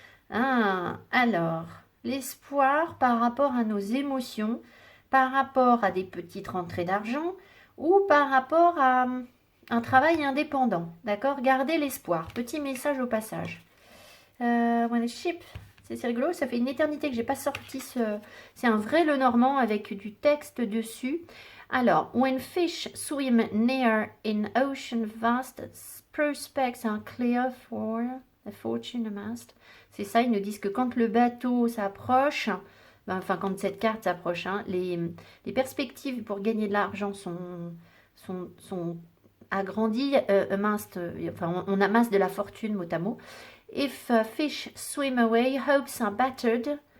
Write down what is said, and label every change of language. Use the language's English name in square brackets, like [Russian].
[French] Ah, alors, l'espoir par rapport à nos émotions, par rapport à des petites rentrées d'argent ou par rapport à un travail indépendant. D'accord? Gardez l'espoir. Petit message au passage. Ship. C'est rigolo, ça fait une éternité que j'ai pas sorti ce... C'est un vrai Lenormand avec du texte dessus. [English] Alors, when fish swim near in ocean vast, prospects are clear for a fortune amassed. [French] C'est ça, ils nous disent que quand le bateau s'approche, ben, enfin quand cette carte s'approche, hein, les perspectives pour gagner de l'argent sont agrandies, enfin on amasse de la fortune mot à mot. [English] If fish swim away, hopes are battered.